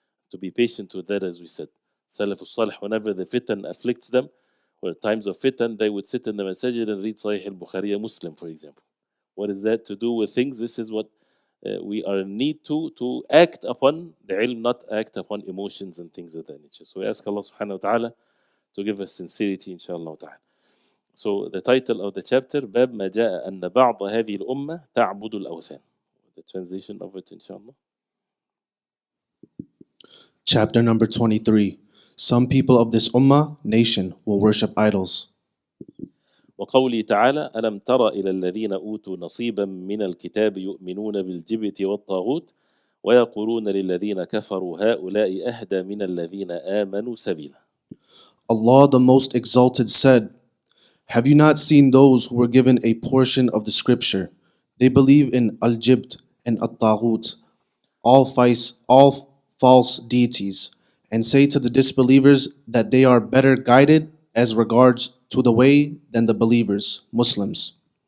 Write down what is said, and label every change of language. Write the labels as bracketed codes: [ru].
[en] To be patient with that, as we said. Salaf al-Salih, whenever the fitan afflicts them, or times of fitan, they would sit in the masjid and read Sahih al-Bukhari, Muslim, for example. What is that to do with things? This is what we are in need to act upon the ilm, not act upon emotions and things of that nature. So we ask Allah subhanahu wa ta'ala to give us sincerity, inshallah ta'ala. So the title of the chapter, [ar] باب ما جاء أن بعض هذه الأمة تعبد الأوثان. [en] The translation of it, inshallah. Chapter number 23. Some people of this ummah, nation, will worship idols. [ar] وقوله تعالى ألم تر إلى الذين أوتوا نصيبا من الكتاب يؤمنون بالجبت والطاغوت ويقولون للذين كفروا هؤلاء أهدى من الذين آمنوا سبيلا. [en] Allah the Most Exalted said, have you not seen those who were given a portion of the scripture? They believe in al-jibt and at-taghut, all false deities, and say to the disbelievers that they are better guided as regards to the way than the believers, Muslims.